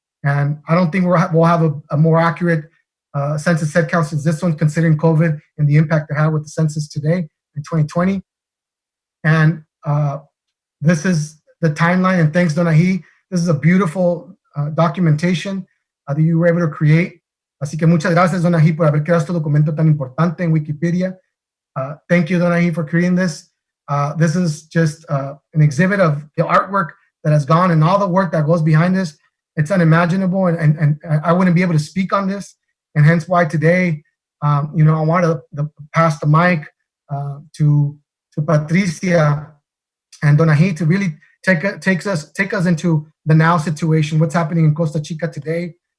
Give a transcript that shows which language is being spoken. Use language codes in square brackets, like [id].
[en] And I don't think we'll have a more accurate census headcount since this one, considering COVID and the impact it had with the census today in 2020. And this is the timeline, and thanks, Donahi. This is a beautiful documentation that you were able to create. [es] Así que muchas gracias, Donahi, por haber creado este documento tan importante en Wikipedia. [en] Thank you, Donahi, for creating this. This is just an exhibit of the artwork that has gone and all the work that goes behind this. It's unimaginable, and I wouldn't be able to speak on this, and hence why today, you know, I want to pass the mic to Patricia and Donahi to really take us into the now situation, what's happening in Costa Chica today.